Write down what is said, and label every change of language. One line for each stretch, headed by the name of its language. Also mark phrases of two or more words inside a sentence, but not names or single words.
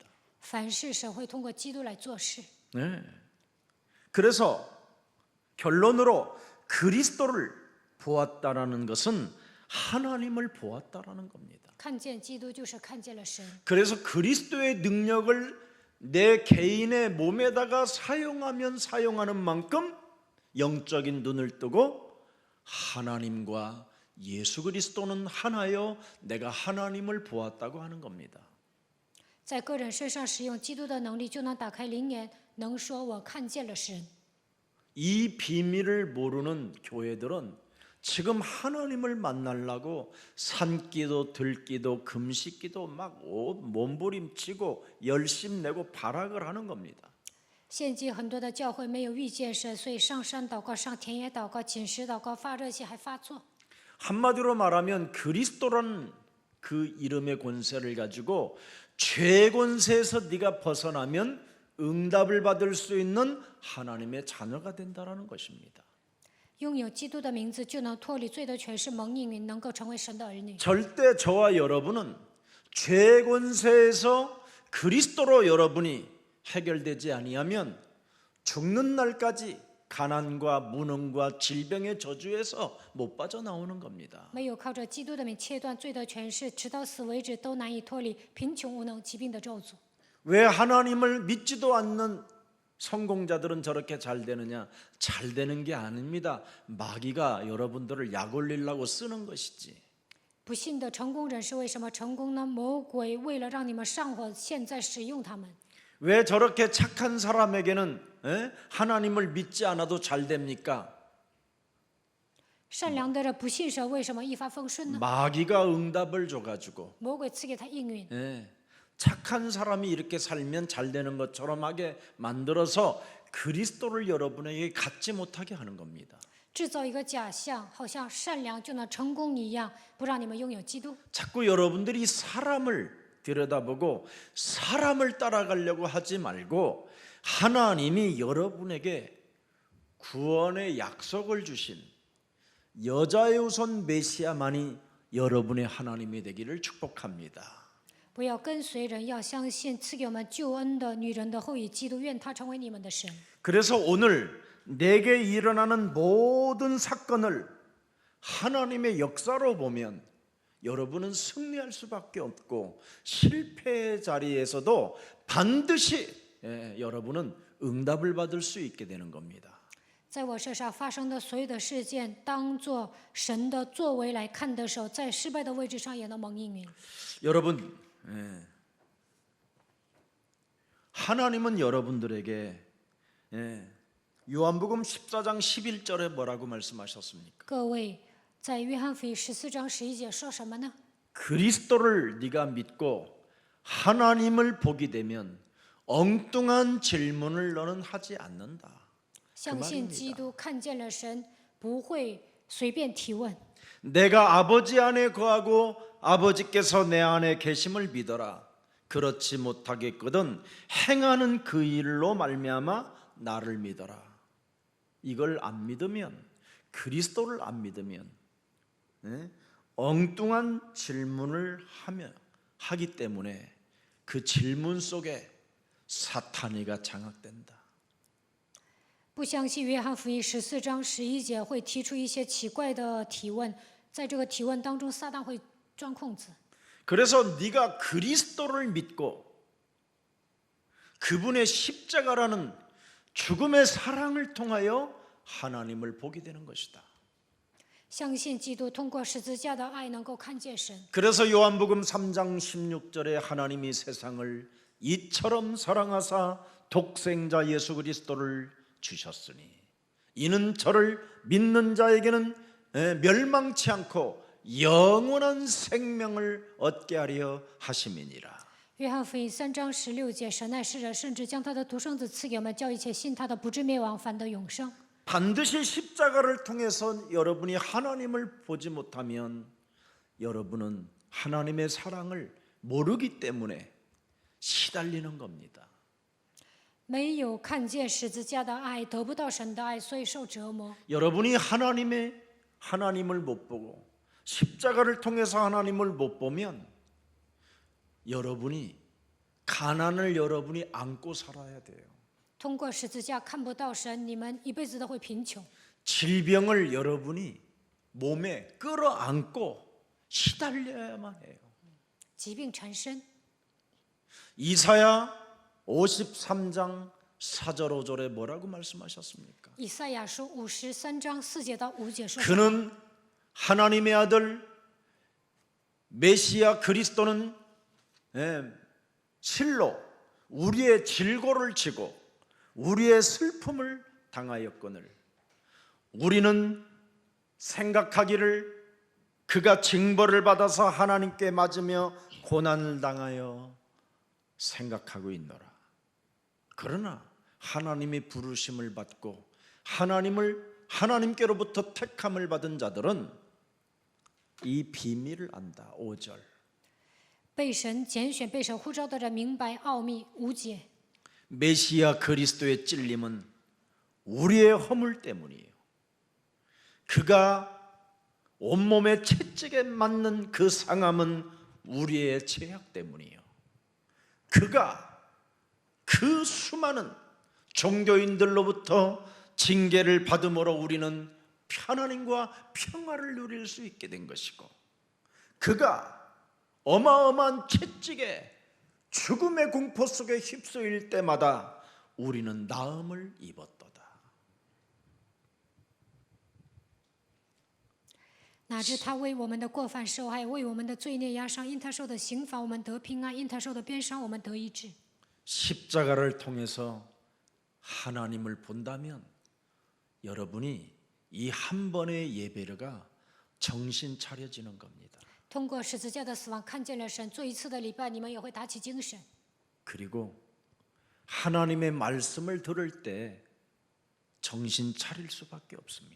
Chinese: 凡事神会通过基督来做事。
Korean: 네. 그래서 결론으로 그리스도를 보았다라는 것은 하나님을 보았다라는 겁니다.
Chinese: 看见基督就是看见了神。
Korean: 그래서 그리스도의 능력을 내 개인의 몸에다가 사용하면 사용하는 만큼 영적인 눈을 뜨고 하나님과 예수 그리스도는 하나여 내가 하나님을 보았다고 하는 겁니다.
Chinese: 在个人身上使用基督的能力，就能打开灵眼，能说我看见了神。
Korean: 이 비밀을 모르는 교회들은 지금 하나님을 만나려고 산기도 들기도 금식기도 막 몸부림치고 열심 내고 발악을 하는 겁니다.
Chinese: 现今很多的教会没有遇见神，所以上山祷告、上田野祷告、禁食祷告、发热气还发作。
Korean: 한마디로 말하면 그리스도라는 그 이름의 권세를 가지고 죄 권세에서 네가 벗어나면 응답을 받을 수 있는 하나님의 자녀가 된다라는 것입니다.
Chinese: 拥有基督的名字，就能脱离罪的权势，蒙应允，能够成为神的儿女。
Korean: 절대 저와 여러분은 죄 권세에서 그리스도로 여러분이 해결되지 아니하면 죽는 날까지 가난과 무능과 질병의 저주에서 못 빠져나오는 겁니다.
Chinese: 没有靠着基督的名切断罪的权势，直到死为止，都难以脱离贫穷、无能、疾病的咒诅。
Korean: 왜 하나님을 믿지도 않는 성공자들은 저렇게 잘 되느냐? 잘 되는 게 아닙니다. 마귀가 여러분들을 약 올리려고 쓰는 것이지.
Chinese: 不信的成功人是为什么成功呢？魔鬼为了让你们上火，现在使用他们。
Korean: 왜 저렇게 착한 사람에게는 하나님을 믿지 않아도 잘 됩니까?
Chinese: 善良的人不信神，为什么一帆风顺呢？
Korean: 마귀가 응답을 줘가지고
Chinese: 魔鬼赐给他应允。
Korean: 착한 사람이 이렇게 살면 잘 되는 것처럼 하게 만들어서 그리스도를 여러분에게 갖지 못하게 하는 겁니다.
Chinese: 制造一个假象，好像善良就能成功一样，不让你们拥有基督。
Korean: 자꾸 여러분들이 사람을 들여다보고 사람을 따라가려고 하지 말고 하나님이 여러분에게 구원의 약속을 주신 여자의 우선 메시아만이 여러분의 하나님이 되기를 축복합니다.
Chinese: 不要跟随人，要相信赐给我们救恩的女人的后裔基督，愿他成为你们的神。
Korean: 그래서 오늘 내게 일어나는 모든 사건을 하나님의 역사로 보면 여러분은 승리할 수밖에 없고 실패의 자리에서도 반드시 여러분은 응답을 받을 수 있게 되는 겁니다.
Chinese: 在我身上发生的所有的事件，当作神的作为来看的时候，在失败的位置上也能蒙应允。
Korean: 여러분, 하나님은 여러분들에게 요한복음 14장 11절에 뭐라고 말씀하셨습니까?
Chinese: 各位，在约翰福音14章11节说什么呢？
Korean: 그리스도를 네가 믿고 하나님을 보게 되면 엉뚱한 질문을 너는 하지 않는다.
Chinese: 相信基督，看见了神，不会随便提问。
Korean: 내가 아버지 안에 거하고 아버지께서 내 안에 계심을 믿어라. 그렇지 못하겠거든 행하는 그 일로 말미암아 나를 믿어라. 이걸 안 믿으면, 그리스도를 안 믿으면 엉뚱한 질문을 하기 때문에 그 질문 속에 사탄이가 장악된다.
Chinese: 不相信约翰福音14章11节会提出一些奇怪的提问，在这个提问当中，撒旦会钻空子。
Korean: 그래서 네가 그리스도를 믿고 그분의 십자가라는 죽음의 사랑을 통하여 하나님을 보게 되는 것이다.
Chinese: 相信基督通过十字架的爱能够看见神。
Korean: 그래서 요한복음 3장 16절에 하나님이 세상을 이처럼 사랑하사 독생자 예수 그리스도를 주셨으니 이는 저를 믿는 자에게는 멸망치 않고 영원한 생명을 얻게 하려 하심이니라.
Chinese: 约翰福音3章16节，神爱世人，甚至将他的独生子赐给我们，叫一切信他的不至灭亡，反得永生。
Korean: 반드시 십자가를 통해서 여러분이 하나님을 보지 못하면 여러분은 하나님의 사랑을 모르기 때문에 시달리는 겁니다.
Chinese: 没有看见十字架的爱，得不到神的爱，所以受折磨。
Korean: 여러분이 하나님을 못 보고 십자가를 통해서 하나님을 못 보면 여러분이 가난을 여러분이 안고 살아야 돼요.
Chinese: 通过十字架看不到神，你们一辈子都会贫穷。
Korean: 질병을 여러분이 몸에 끌어안고 시달려야만 해요.
Chinese: 疾病缠身。
Korean: 이사야 53장 4절 5절에 뭐라고 말씀하셨습니까?
Chinese: 以赛亚书53章4节到5节说：
Korean: 그는 하나님의 아들 메시아 그리스도는 실로 우리의 질고를 지고 우리의 슬픔을 당하였거늘 우리는 생각하기를 그가 징벌을 받아서 하나님께 맞으며 고난을 당하여 생각하고 있노라. 그러나 하나님의 부르심을 받고 하나님께로부터 택함을 받은 자들은 이 비밀을 안다. 5절.
Chinese: 被神拣选、被神呼召的人明白奥秘。5节，
Korean: 메시아 그리스도의 찔림은 우리의 허물 때문이에요. 그가 온몸에 채찍에 맞는 그 상함은 우리의 죄악 때문이에요. 그가 그 수많은 종교인들로부터 징계를 받음으로 우리는 하나님과 평화를 누릴 수 있게 된 것이고 그가 어마어마한 채찍에 죽음의 공포 속에 휩쓸릴 때마다 우리는 나음을 입었도다.
Chinese: 哪知他为我们的过犯受害，为我们的罪孽压伤。因他受的刑罚，我们得平安；因他受的鞭伤，我们得医治。
Korean: 십자가를 통해서 하나님을 본다면 여러분이 이 한 번의 예배가 정신 차려지는 겁니다.
Chinese: 通过十字架的死亡，看见了神，做一次的礼拜，你们也会打起精神。
Korean: 그리고 하나님의 말씀을 들을 때 정신 차릴 수밖에 없습니다.